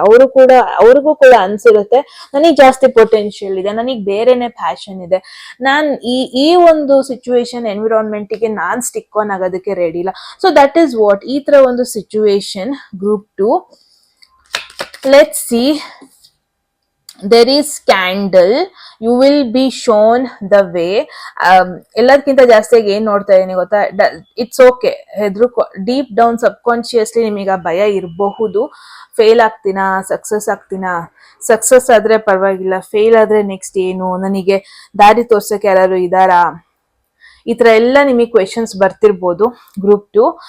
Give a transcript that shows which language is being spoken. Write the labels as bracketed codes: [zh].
[kn] ಅವ್ರಿಗೂ ಕೂಡ ಅನ್ಸಿರುತ್ತೆ ನನಗ್ ಜಾಸ್ತಿ ಪೊಟೆನ್ಶಿಯಲ್ ಇದೆ, ನನಗ್ ಬೇರೆನೆ ಪ್ಯಾಷನ್ ಇದೆ, ನಾನ್ ಈ ಒಂದು ಸಿಚುವೇಶನ್ ಎನ್ವಿರಾನ್ಮೆಂಟ್ ಗೆ ನಾನ್ ಸ್ಟಿಕ್ ಆನ್ ಆಗೋದಕ್ಕೆ ರೆಡಿ ಇಲ್ಲ. [en] so that is what, [kn] ಈ ತರ ಒಂದು [en] Situation group 2. Let's see. there is candle, you will be shown the way. [kn] ಎಲ್ಲದಕ್ಕಿಂತ ಜಾಸ್ತಿಯಾಗಿ ಏನ್ ನೋಡ್ತಾ ಇದೀನಿ ಗೊತ್ತಾ, [en] it's okay, [kn] deep down sub consciously ನಿಮಗೆ ಆ ಭಯ ಇರಬಹುದು, ಫೇಲ್ ಆಗ್ತೀನಾ ಸಕ್ಸಸ್ ಆಗ್ತೀನಾ, ಸಕ್ಸಸ್ ಆದ್ರೆ ಪರವಾಗಿಲ್ಲ, ಫೇಲ್ ಆದ್ರೆ ನೆಕ್ಸ್ಟ್ ಏನು, ನನಗೆ ದಾರಿ ತೋರ್ಸಕ್ಕೆ ಯಾರು ಇದಾರಾ, ಈ ತರ ಎಲ್ಲ ನಿಮಗೆ ಕ್ವೆಶನ್ಸ್ ಬರ್ತಿರ್ಬೋದು ಗ್ರೂಪ್ 2.